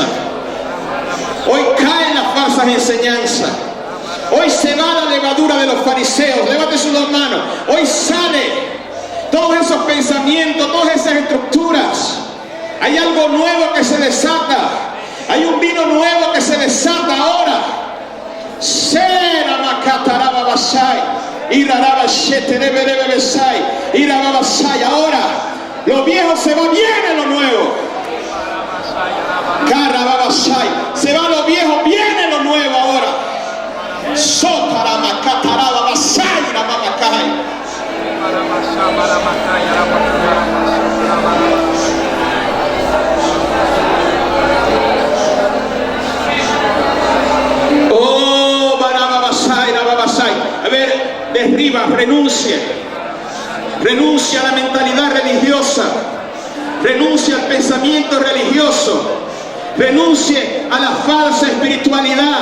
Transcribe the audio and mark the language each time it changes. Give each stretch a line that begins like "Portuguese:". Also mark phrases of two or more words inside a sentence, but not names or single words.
Spanish: Hoy caen las falsas enseñanzas. Hoy se va la levadura de los fariseos. Levante sus dos manos. Hoy sale todos esos pensamientos, todas esas estructuras. Hay algo nuevo que se desata. Hay un vino nuevo que se desata ahora. Sera makataraba basai. Iraraba sheterebe besai. Iraraba basai. Ahora lo viejo se va, viene lo nuevo. Caraba basai. Se va lo viejo, viene lo nuevo ahora. Sotarama kataraba basai. Ramamakai. A ver, derriba, renuncia a la mentalidad religiosa, renuncia al pensamiento religioso, renuncie a la falsa espiritualidad.